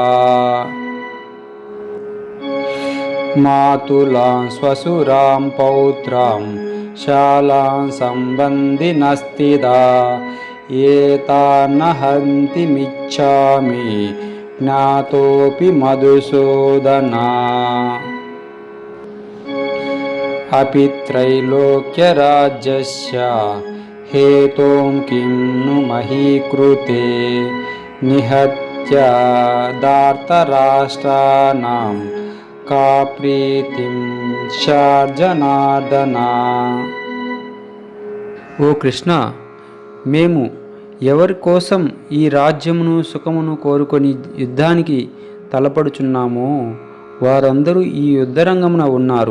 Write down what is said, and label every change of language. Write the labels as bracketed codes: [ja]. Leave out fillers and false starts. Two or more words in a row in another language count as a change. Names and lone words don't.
[sa] మాతులాం స్వసురాం పౌత్రాం శాలాం సంబంధినస్థితా ఏతాన్న హంతిమిచ్ఛామి జ్ఞాతోపి మధుసూదనా. अपि त्रैलोक्यराज्यस्य हेतों किं नु महीकृते निहत्य दार्तराष्ट्राणां का प्रीतिं శార్జనార్దన. [te] ఓ కృష్ణ, మేము ఎవరి కోసం ఈ రాజ్యమును సుఖమును కోరుకొని యుద్ధానికి తలపడుచున్నామో వారందరూ ఈ యుద్ధరంగమున ఉన్నారు.